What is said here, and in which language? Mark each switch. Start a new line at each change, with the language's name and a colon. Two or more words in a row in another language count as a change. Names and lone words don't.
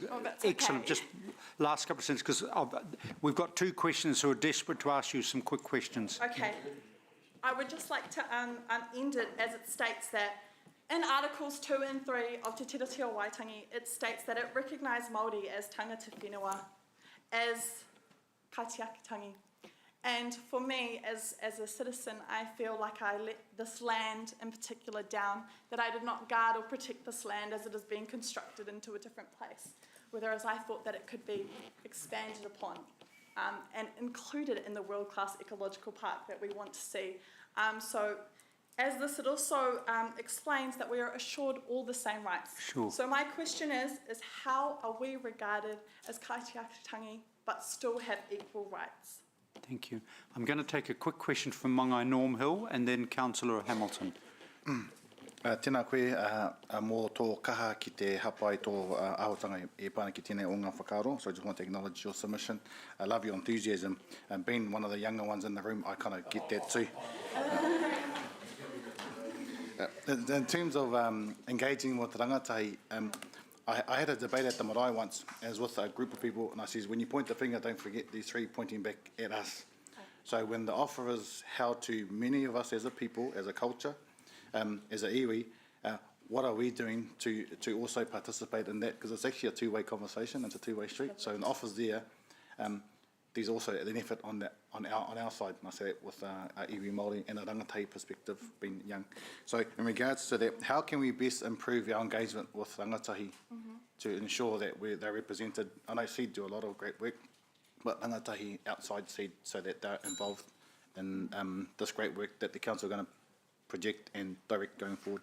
English: that's excellent. okay. Just last couple of sentences, because we've got two questions who are desperate to ask you some quick questions. Okay. I would just like to end it as it states that in Articles 2 and 3 of Te Tiriti o Waitangi, it states that it recognised Māori as
Māori: tangata whenua,
English: as kaitiakitangi. And for me, as a citizen, I feel like I let this land in particular down, that I did not guard or protect this land as it is being constructed into a different place, whereas I thought that it could be expanded upon and included in the world-class ecological park that we want to see. So as this, it also explains that we are assured all the same rights. Sure. So my question is how are we regarded as kaitiakitangi but still have equal rights? Thank you. I'm going to take a quick question from Mangai Norm Hill and then Councillor Hamilton.
Māori: Tēnā koe, mō tō kaha ki te hapa i tō ahotanga e pāna ki tēnei o ngā whakaaro,
English: so I just want to acknowledge your submission. I love your enthusiasm. Being one of the younger ones in the room, I kind of get that too. In terms of engaging with rangatahi, I had a debate at the marae once, as with a group of people, and I says, when you point the finger, don't forget these three pointing back at us. So when the offer is held to many of us as a people, as a culture, as a iwi, what are we doing to also participate in that? Because it's actually a two-way conversation, it's a two-way street. So an offer's there, there's also an effort on our side, and I say that with our
Māori: iwi Māori
English: and a rangatahi perspective, being young. So in regards to that, how can we best improve our engagement with rangatahi to ensure that they're represented? I know SEED do a lot of great work, but rangatahi outside SEED so that they're involved in this great work that the council are going to project and direct going forward.